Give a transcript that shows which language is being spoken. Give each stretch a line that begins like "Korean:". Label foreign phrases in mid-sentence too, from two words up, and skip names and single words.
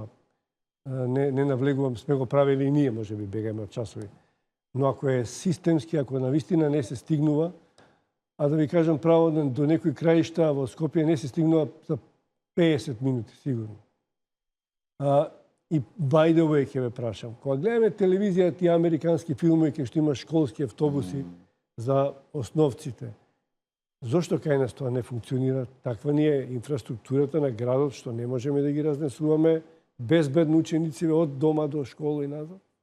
Macedonian: Не навлегувам, сме го правили и ние, можеби бегаме од часови. Но ако е системски, ако навистина не се стигнува, а да ви кажам право, до некои краишта во Скопје не се стигнува за 50 минути, сигурно.
English: И by the way,
Macedonian: ќе ве прашам, кога гледаме телевизија, тие американски филми, кај што има школски автобуси за основците, зошто кај нас тоа не функционира? Таква ни е инфраструктурата на градот, што не можеме да ги разнесуваме безбедно ученици од дома до школа и назад?